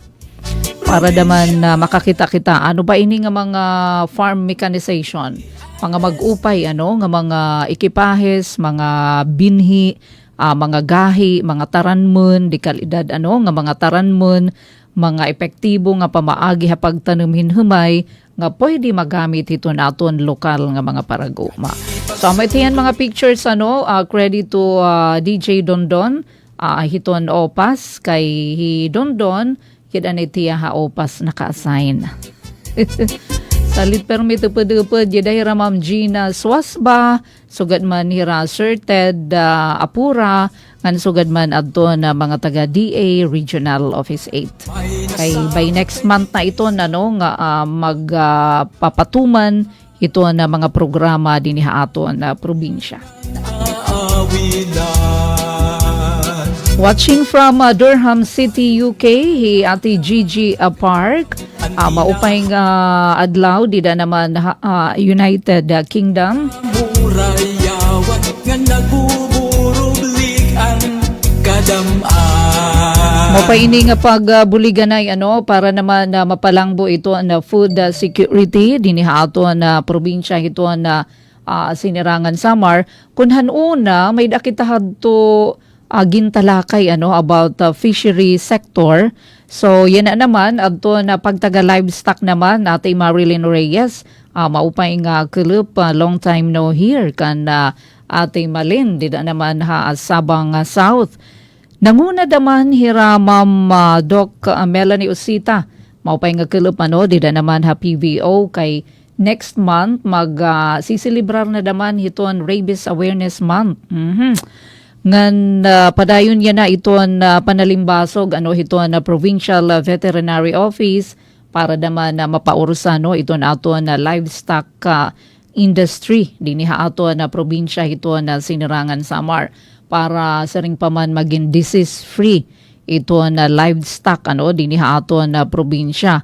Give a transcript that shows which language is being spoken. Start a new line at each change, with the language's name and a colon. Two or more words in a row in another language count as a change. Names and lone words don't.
Waray: Para naman makakita kita ano ba ini nga mga
English: farm mechanization,
Waray: mga mag-upay nga mga ekipahes, mga binhi, mga gahi, mga taranmon, di kalidad nga mga taranmon, mga epektibo nga pamaagi ha pagtanumhin humay nga pwede magamit ito naton lokal nga mga paraguma. So may tiyan mga
English: pictures credit to
Waray: DJ Dondon, hiton opas kay Dondon. Kita na itiya haopas naka-assign. Salit permit upad-upad, yaday Ma'am Gina Swasba, sugad man hira Certed Apura, ngan sugad man adto na mga taga-DA Regional Office 8. Kay
English: by next month
Waray: na ito nga magpapatuman ito na mga programa din ato na probinsya.
English: Watching from Durham City, UK, Ate Gigi Park,
Waray: maupay adlaw, dida naman United Kingdom. Burayawan nga nagbuburublik-an kadam-an. Maupay ini nga pagbuliganay para naman mapalangbo ito na food security, diniha ato na probinsya ito na Sinirangan Samar. Kunhan una, may dakitahad to gintalakay
English: about fishery sector.
Waray: So yan na naman adto na pagtaga livestock naman Ate Marilyn Reyes, maupay nga kulup,
English: long time no hear kan Ate Malin
Waray: dida naman
English: Sabang South.
Waray: Nanguna naman hira Ma'am Doc Melanie Usita, maupay nga kulup dida naman PVO kay
English: next month
Waray: sisilibrar na naman hiton Rabies Awareness Month. Ngan padayon yan na ito na panalimbasog ito na Provincial Veterinary Office para naman mapaurusan ito na ato na
English: livestock industry
Waray: diniha ato na probinsya ito na Sinirangan Samar para sa ring paman maging
English: disease free
Waray: ito na livestock diniha ato na probinsya.